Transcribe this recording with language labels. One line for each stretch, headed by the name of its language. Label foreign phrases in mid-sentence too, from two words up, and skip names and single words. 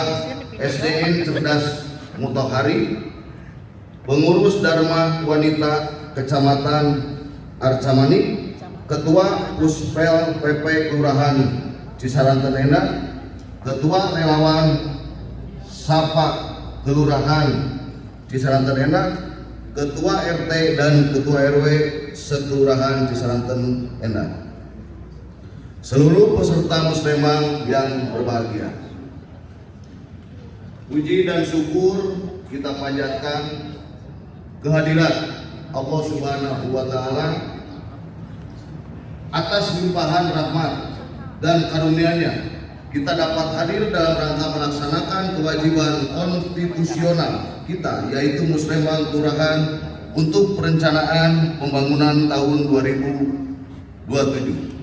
Indonesian: SDN Cerdas Mutohari, Pengurus Dharma Wanita Kecamatan Arcamanik, Ketua Puspel PP Kelurahan Cisaranten Endah, Ketua Relawan Sapa Kelurahan Cisaranten Endah, Ketua RT dan Ketua RW Sekelurahan Cisaranten Endah, seluruh peserta musrembang yang berbahagia. Puji dan syukur kita panjatkan kehadiran
Arabic: الله سبحانه وتعالى
Indonesian: atas limpahan rahmat dan karunia-Nya kita dapat hadir dalam rangka melaksanakan kewajiban konstitusional kita, yaitu Musrembang Kelurahan untuk perencanaan pembangunan tahun 2027.